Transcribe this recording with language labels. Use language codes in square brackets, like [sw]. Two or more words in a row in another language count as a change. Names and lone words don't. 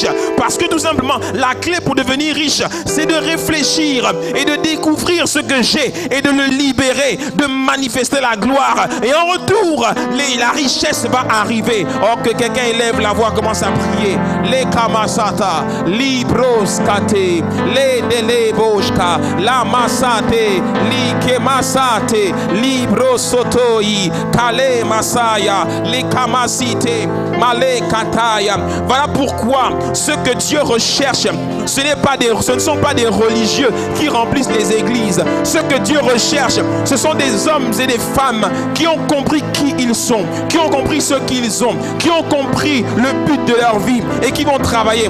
[fr] Parce que tout simplement, la clé pour devenir riche, c'est de réfléchir et de découvrir ce que j'ai et de le libérer, de manifester la gloire. Et en retour, la richesse va arriver. Oh, que quelqu'un élève la voix, commence à prier. Les kamasata, libros kate. Le deleboshka la masate li kemasate libro sotoi kale masaya li kamasite male kataya. Voilà pourquoi ce que Dieu recherche, ce ne sont pas des religieux qui remplissent les églises. Ce que Dieu recherche, ce sont des hommes et des femmes qui ont compris qui ils sont, qui ont compris ce qu'ils ont, qui ont compris le but de leur vie et qui vont travailler.